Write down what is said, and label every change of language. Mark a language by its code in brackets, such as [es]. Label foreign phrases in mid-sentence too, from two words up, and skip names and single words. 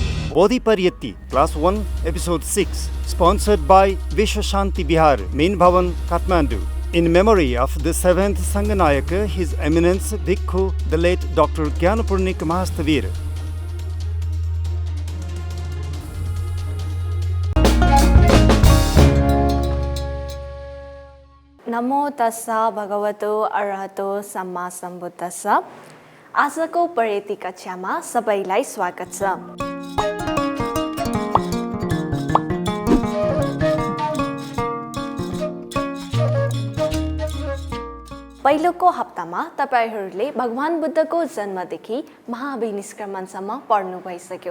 [en] Bodhipariyatti, Class 1, Episode 6, sponsored by Vishwa Shanti Bihar, Main Bhavan, Kathmandu. In memory of the 7th Sanganayaka, His Eminence Bhikkhu, the late Dr. Gyanapurnik Mahastavir. [pi] नमो तस्सा भगवतो अरहतो सम्मा सम्बुद्धस्सा। [ne] आजको परेती कक्षामा सबैलाई स्वागत छ। पहिलोको हप्तामा तपाईहरूले भगवान बुद्धको जन्मदेखि महावीर निष्क्रमणसम्म पढ्नु भइसक्यो।